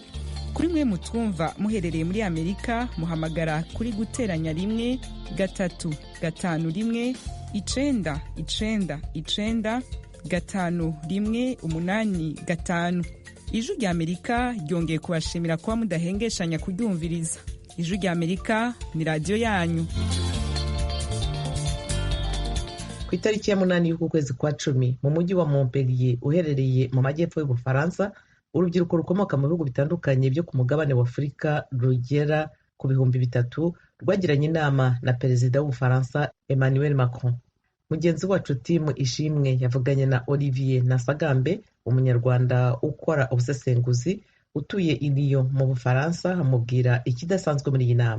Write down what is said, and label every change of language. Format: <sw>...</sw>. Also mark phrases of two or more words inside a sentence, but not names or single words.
<rw>Kuri mwe mutwumva muherereye muri Amerika muhamagara kuri guteranya 1 3 5 1 9 9 9 5 1 8 5. Ijwi rya Amerika ryongeye kubashimira kuba mudahengeshanya kuryumviriza. Ijwi rya Amerika ni radio yanyu. Ku itariki ya 8 y'uku kwezi kwa 10 mu mujyi wa Mpiri uherereye mu majyepfo y'Ubufaransa, urubyiruko rukomoka mu bihugu bitandukanye byo ku mugabane wa Afurika rugera ku 300 rwagiranye inama na perezida w'Ubufaransa Emmanuel Macron. Mugenzi wacu Timu Ishimwe yavuganye na Olivier Nasagambe, umunyarwanda ukora ubusesenguzi utuye i Lyon mu Bufaransa, amubwira ikidasanzwe muri iyi nama.</rw>